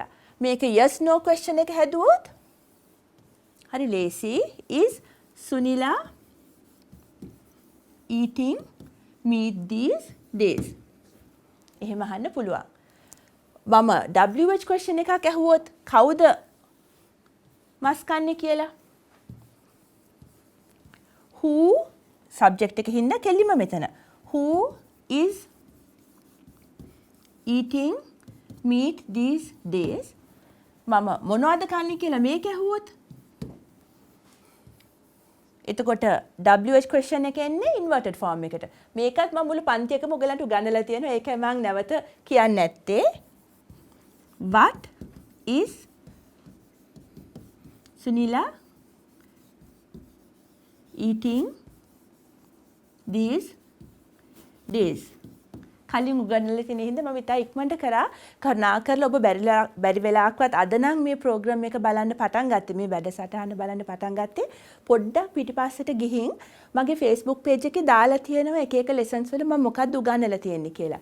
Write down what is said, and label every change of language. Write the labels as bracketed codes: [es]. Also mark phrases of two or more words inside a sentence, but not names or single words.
[si] මේක [en] yes no question [si] එක හැදුවොත් හරි ලේසි. [en] is Sunila eating meat these days? [si] එහෙම අහන්න පුළුවන්. මම [en] WH question [si] එකක් ඇහුවොත් කවුද මස් කන්නේ කියලා? [en] who subject [si] එක හින්දා කෙලිම මෙතන. [en] who is eating meat these days? [si] මම මොනවද කන්නේ කියලා මේක ඇහුවොත් එතකොට [en] WH question [si] එක එන්නේ [en] inverted form [si] එකට. මේකත් මම මුළු පන්තියකම ඔයගලන්ට උගන්වලා තියෙනවා. ඒක මම නැවත කියන්නේ නැත්තේ. [en] What is Sunila eating these days? [si] කලින් උගන්වලා තියෙන හින්දා මම ඉතා ඉක්මනට කරුණාකරලා ඔබ බැරි වෙලාවකවත් අද නම් මේ ප්‍රෝග්‍රෑම් එක බලන්න පටන් ගත්තේ, මේ වැඩසටහන බලන්න පටන් ගත්තේ පොඩ්ඩක් පිටිපස්සට ගිහින් මගේ Facebook page එකේ දාලා තියෙනවා එක එක lessons වල මම මොකක්ද උගන්වලා තියෙන්නේ කියලා.